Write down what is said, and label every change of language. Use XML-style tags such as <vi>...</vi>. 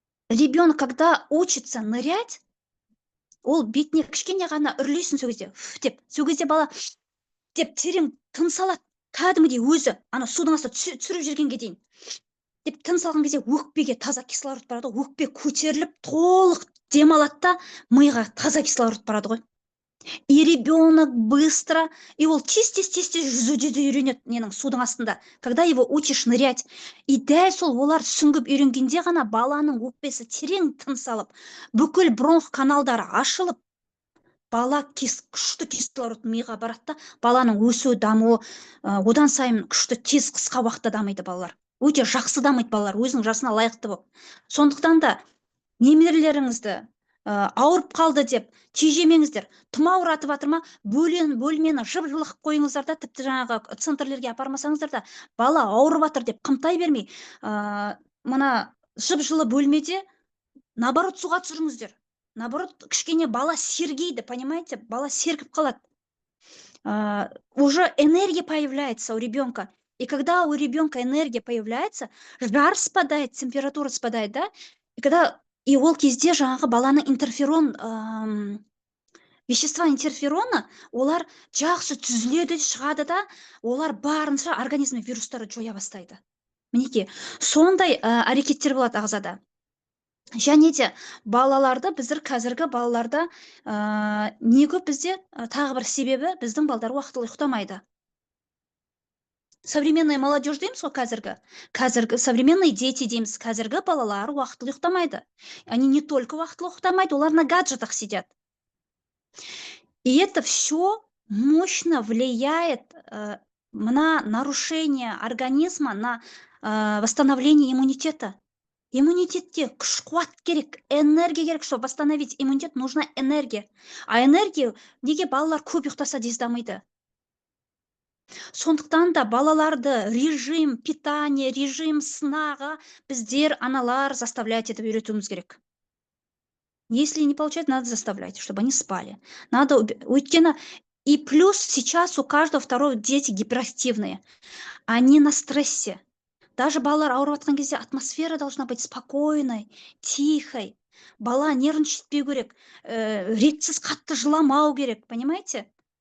<ru>Ребенок, когда учится нырять,</ru> <kk>ол бетіне кішкене ғана үрлейсің сол кезде, деп, сол кезде бала деп терең тыныс алады, кәдімгідей өзі, ана судың астына түсіріп жүргенге дейін. Деп тыныс алған кезде өкпеге таза кислород барады, өкпе көтеріліп, толық демалады да, миға таза кислород барады ғой.</kk> <ru>И ребенок быстро,</ru> <kk>и ол тез-тез жүзуде де үйренеді ненің судың астында,</kk> <ru>когда его учишь нырять.</ru> <kk>И дәл сол олар сүңгіп үйренгенде ғана баланың өкпесі терең тыныс алып, бүкіл бронх каналдары ашылып, бала күшті кислород миға барады да, баланың өсу, дамуы одан сайын күшті тез қысқа уақытта дамиды балалар. Өте жақсы дамиды балалар, өзінің жасына лайықты болып. Сондықтан да немерелеріңізді ауырып қалды деп тежемеңіздер. Тұмауратып жатыр ма, бөлмені жып-жылы қылып қойыңыздар да, тіпті жаңағы центрлерге апармасаңыздар да, бала ауырып жатыр деп қымтай бермей, мына жып-жылы бөлмеде наоборот суға түсіріңіздер. Наоборот, кішкене бала сергейді, понимаете? Бала сергіп қалады.</kk> <ru>Уже энергия появляется у ребенка. И когда у ребенка энергия появляется, жар спадает, температура спадает, да?</ru> <kk>И ол кезде жаңағы баланың интерферон,</kk> <ru>вещества интерферона,</ru> <kk>олар жақсы түзіледі, шығады да, олар барынша организмде вирустарды жоя бастайды. Мінеке, сондай әрекеттер болады ағзада. Және де балаларды, біздер қазіргі балаларда не көп бізде, тағы бір себебі, біздің балдар уақытылы ұйықтамайды.</kk> <ru>Современная молодежь</ru> <kk>дейміз ғой қазіргі</kk> <ru>современные дети</ru> <kk>дейміз, қазіргі балалар уақытылы ұйықтамайды.</kk> <ru>Они не только</ru> <kk>уақытылы ұйықтамайды, олар</kk> <ru>на гаджетах сидят. И это все мощно влияет на нарушение организма, на восстановление иммунитета.</ru> <kk>Иммунитетке күш қуат керек, энергия керек,</kk> <ru>чтобы восстановить иммунитет, нужна энергия.</ru> <kk>А энергия неге балалар көп ұйықтаса тез дамиды? Сондықтан да балаларды</kk> <ru>режим питания,</ru> <kk>режим сынаға біздер аналар заставлять етіп үйретуіміз керек.</kk> <ru>Если не получается, надо заставлять, чтобы они спали. Надо, өйткені, и плюс сейчас у каждого второго дети гиперактивные. Они на стрессе. Даже</ru> <kk>балалар ауырып жатқан кезде</kk> <ru>атмосфера должна быть спокойной, тихой.</ru> <kk>Бала нервничать керек, ретсіз қатты жыламау керек, понимаете?</kk>